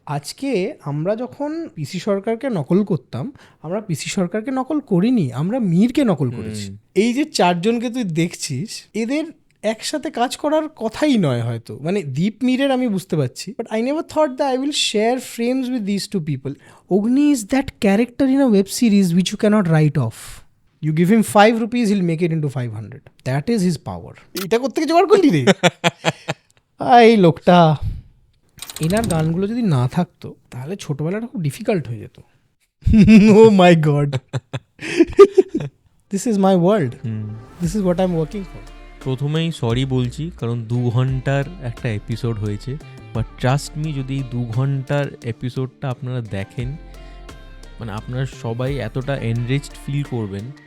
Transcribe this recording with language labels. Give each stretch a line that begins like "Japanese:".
Bangla: আজকে আমরা যখন পিসি সরকারকে নকল করতাম, আমরা পিসি সরকারকে নকল করিনি, আমরা মীরকে নকল করেছি। এই যে চারজনকে তুই দেখছিস, এদের একসাথে কাজ করার কথাই নয় হয়তো, মানে দীপ মীরের আমি বুঝতে পারছি,
English: But I never thought that I will share frames with this two people. Agni is that character in a web series which you can't write off. You give him 5 rupees, he'll make it into 500. That is his power.
Bangla: এটা করতে জোগাড় করলি রে? এই লোকটা, এনার গানগুলো যদি না থাকতো তাহলে ছোটবেলাটা খুব ডিফিকাল্ট হয়ে যেত।
English: Oh my god, this is my world, this is what I am working for.
Bangla: প্রথমেই সরি বলছি, কারণ 2 ঘন্টার একটা এপিসোড হয়েছে, বাট ট্রাস্ট মি, যদি এই 2 ঘন্টার এপিসোডটা আপনারা দেখেন, মানে আপনারা সবাই এতটা এনরিচড ফিল করবেন।